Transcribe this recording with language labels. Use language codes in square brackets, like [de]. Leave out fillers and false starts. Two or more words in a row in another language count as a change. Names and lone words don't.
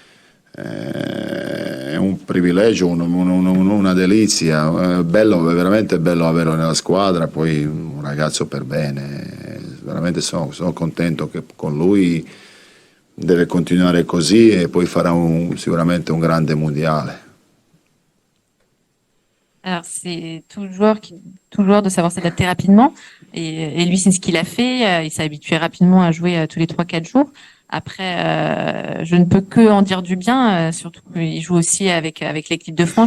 [it] è un privilegio, una delizia, è veramente bello averlo nella squadra, poi un ragazzo per bene, veramente sono contento che con lui deve continuare così e poi farà sicuramente un grande mondiale. [fr] Alors, c'est tout joueur de savoir s'adapter rapidement. Et lui, c'est ce qu'il a fait. Il s'est habitué rapidement à jouer tous les 3-4 jours. Après, je ne peux que en dire du bien, surtout qu'il joue aussi avec l'équipe de France.